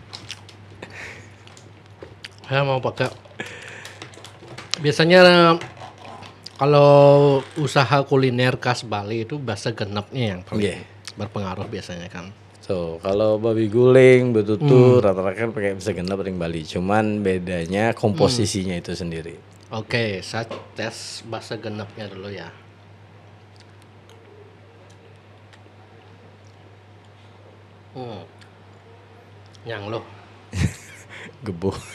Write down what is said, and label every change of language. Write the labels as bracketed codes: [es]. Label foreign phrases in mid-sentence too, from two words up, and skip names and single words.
[id] Saya mau pakai. Biasanya kalau usaha kuliner khas Bali itu bahasa genepnya yang paling berpengaruh biasanya kan. So, kalau babi guling betutu rata-rata kan pakai bahasa genep ring Bali. Cuman bedanya komposisinya itu sendiri. Oke, saya tes bahasa genepnya dulu ya. Yang loh. Gebuh.